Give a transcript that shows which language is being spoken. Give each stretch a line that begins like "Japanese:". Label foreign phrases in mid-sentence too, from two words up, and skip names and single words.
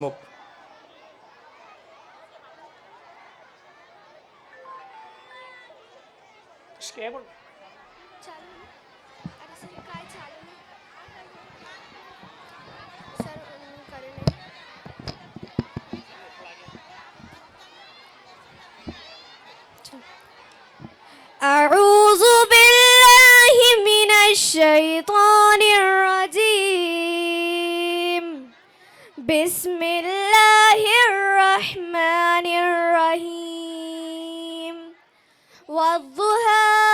Marathi: مب चालू अरे सर काय चालू सर करे नाही
Arabic: أعوذ بالله من الشيطان الرجيم بسم الله الرحمن الرحيم والضحى